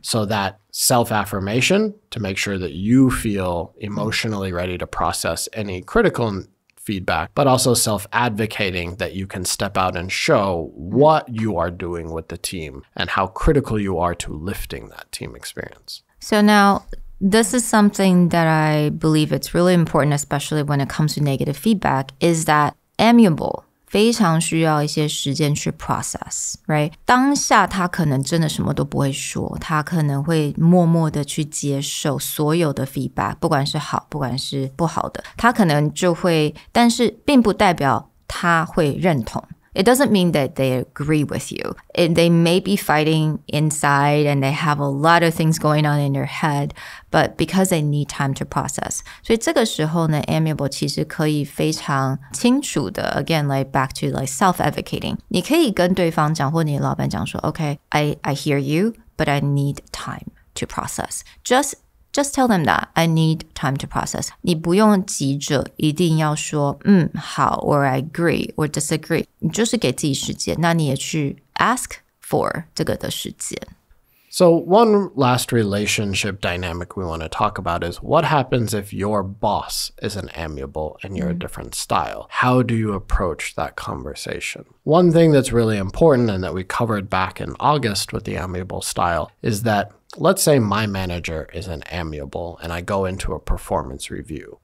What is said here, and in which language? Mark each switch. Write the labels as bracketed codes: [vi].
[en] So that self-affirmation to make sure that you feel emotionally ready to process any critical feedback, but also self-advocating that you can step out and show what you are doing with the team and how critical you are to lifting that team experience. So now, this is something that I believe it's really important, especially when it comes to negative feedback, is that amiable [zh] 非常需要一些时间去 [en] process, right? [zh] 当下他可能真的什么都不会说，他可能会默默的去接受所有的 feedback, 不管是好，不管是不好的，他可能就会，但是并不代表他会认同。 [en] It doesn't mean that they agree with you. They may be fighting inside and they have a lot of things going on in their head, but because they need time to process. [zh] 所以这个时候呢 amiable 其实可以非常清楚的 [en] again, like back to like self-advocating. [zh] 你可以跟对方讲，或你的老板讲说 [en] okay, I hear you, but I need time to process. Just tell them that I need time to process. [zh] 你不用急着一定要说好 [en] or I agree or disagree. [zh] 你就是给自己时间，那你也去 [en] ask for [zh] 这个的时间。 [en] So one last relationship dynamic we want to talk about is what happens if your boss is an amiable and you're a different style? How do you approach that conversation? One thing that's really important and that we covered back in August with the amiable style is that let's say my manager is an amiable and I go into a performance review.